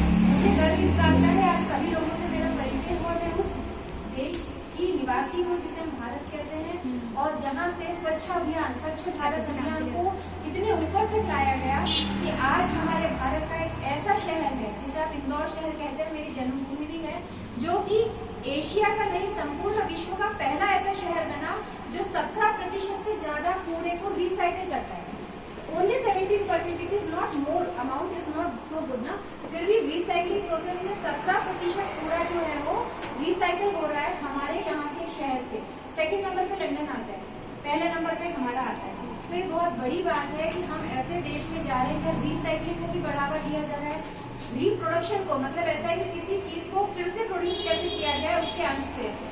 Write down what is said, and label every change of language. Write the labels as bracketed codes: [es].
[hi] मुझे गर्व इस बात का है, आज सभी लोगों से मेरा परिचय हुआ। मैं उस देश की निवासी हूँ जिसे हम भारत कहते हैं, और जहाँ से स्वच्छ अभियान, स्वच्छ भारत अभियान को इतने ऊपर तक लाया गया कि आज हमारे भारत का एक ऐसा शहर है जिसे आप इंदौर शहर कहते हैं, मेरी जन्मभूमि भी है, जो कि एशिया का नहीं संपूर्ण विश्व का पहला ऐसा शहर बना जो 17% से ज्यादा कूड़े को रिसाइकिल करता है। [en] Only 17%, it is not more, amount is not so good ना। [hi] फिर भी रिसाइकलिंग प्रोसेस में 17% कूड़ा जो है वो रिसाइकिल हो रहा है हमारे यहाँ के शहर से। सेकंड नंबर पे लंदन आता है, पहले नंबर पे हमारा आता है। तो ये बहुत बड़ी बात है कि हम ऐसे देश में जा रहे हैं जहाँ रिसाइकलिंग को भी बढ़ावा दिया जा रहा है। रिप्रोडक्शन को मतलब ऐसा है कि किसी चीज को फिर से प्रोड्यूस कैसे किया जाए उसके अंश से।